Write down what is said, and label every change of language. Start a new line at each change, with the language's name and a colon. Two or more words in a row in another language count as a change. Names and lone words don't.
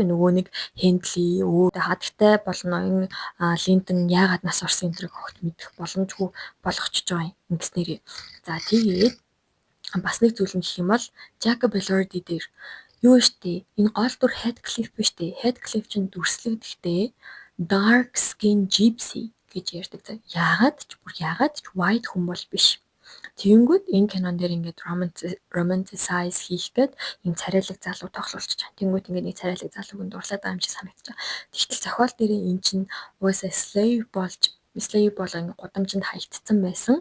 Mongolian: Нөгөө нэг Хендли хадагтай болно. Линтон яагаад нас орсон энэ огт мэдэх боломжгүй болгочихж байгаа юм ингэснээрээ. За тэгээд бас нэг зүйл нь гэх юм бол Jacob Elordi дээр юу штэ энэ гол дүр Heathcliff биш үү? Heathcliff чинь дүрслэгдэхдээ
English: dark skin gypsy
Mongolian: гэж ярьдаг. Яагаад ч white хүн бол биш. Тэгэнгүүт энэ кинон дээр ингээд romanticize хийхэд ийм царайлаг залуу тоглуулж байгаа. Тэгэнгүүт ингээд нэг царайлаг залууг нь дурлаад байгаа юм шиг санагдаж байгаа. Тэгтэл зохиол дээр эн чинь уусаа slave болоо ингээд гудамжинд хаягдсан байсан.